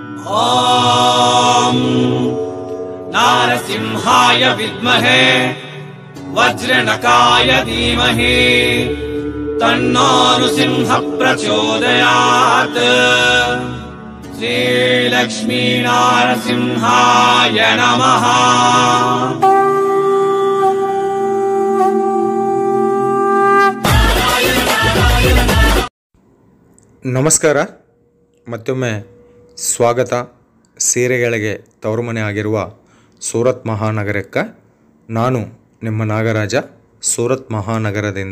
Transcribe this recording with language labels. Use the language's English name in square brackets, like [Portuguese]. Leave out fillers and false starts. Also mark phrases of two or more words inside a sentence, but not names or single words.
[Sanskrit] ॐ नारसिंहाय विद्महे वज्रनकाय धीमहि तन्नो नृसिंह प्रचोदयात्। श्रीलक्ष्मी नारसिंहाय नमः। [Kannada] ನಮಸ್ಕಾರ, ಮತ್ತೊಮ್ಮೆ ಸ್ವಾಗತ. ಸೀರೆಗಳಿಗೆ ತವರುಮನೆ ಆಗಿರುವ ಸೂರತ್ ಮಹಾನಗರಕ್ಕೆ ನಾನು ನಿಮ್ಮ ನಾಗರಾಜ, ಸೂರತ್ ಮಹಾನಗರದಿಂದ.